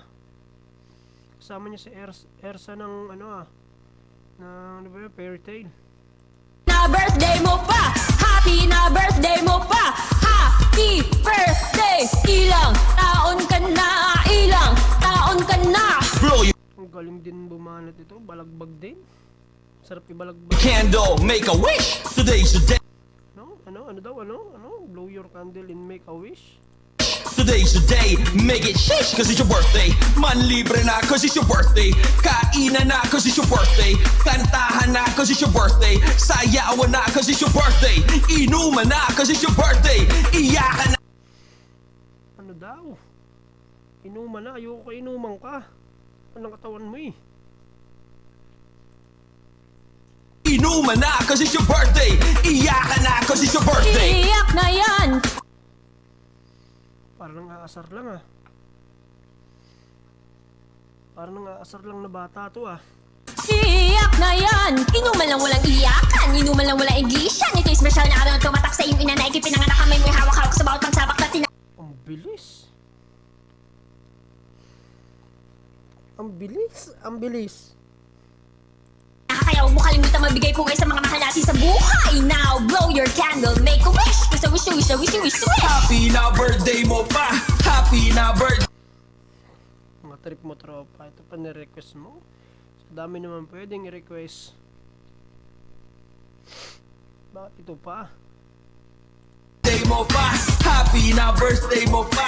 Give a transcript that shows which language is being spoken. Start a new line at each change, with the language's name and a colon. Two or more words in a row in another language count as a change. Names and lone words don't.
Filipino: Kasama niya si Ersa ng ng Fairy Tail. na birthday mo pa! Happy na birthday mo pa!
English: Happy birthday!
Filipino: Ilang taon ka na? Ilang taon ka na?
English: Blow your
Filipino: Ang galing din bumanat ito, balagbag din. Sarap ibalagbag.
English: candle, make a wish. Today's the day. Blow your candle and make a wish. Today's the day, make it shish cause it's your birthday.
Filipino: Manlibre na
English: cause it's your birthday.
Filipino: Kainan na
English: cause it's your birthday.
Filipino: Kantahan na
English: cause it's your birthday.
Filipino: Sayawan na
English: cause it's your birthday.
Filipino: Inuman na
English: cause it's your birthday.
Filipino: Iyakan na. Ano daw? Inuman na, ayoko inuman ka. Anong katawan mo Inuman na
English: cause it's your birthday.
Filipino: Iyakan na
English: cause it's your birthday.
Filipino: Iyak na yan! Parang aasar lang Parang aasar lang na bata to Iyak na yan! Inuman lang walang iyakan! Inuman lang walang iglesia! Ito yung special na araw na tumatak sa iyong ina na ikipinanganak kami may hawak-hawak sa bawat pagsabak na Ang bilis. Ang bilis. Kaya huwag mo kalimutan magbigay pugay sa mga mahal natin sa buhay.
English: Now, blow your candle, make a wish. Cause I wish to wish, I wish to wish to wish.
Filipino: Happy na birthday mo pa. Happy na birthday. Mga trip mo tropa. Ito pa ni-request mo. So, dami naman pwedeng i-request. Bakit ito pa? Birthday mo pa. Happy na birthday mo pa.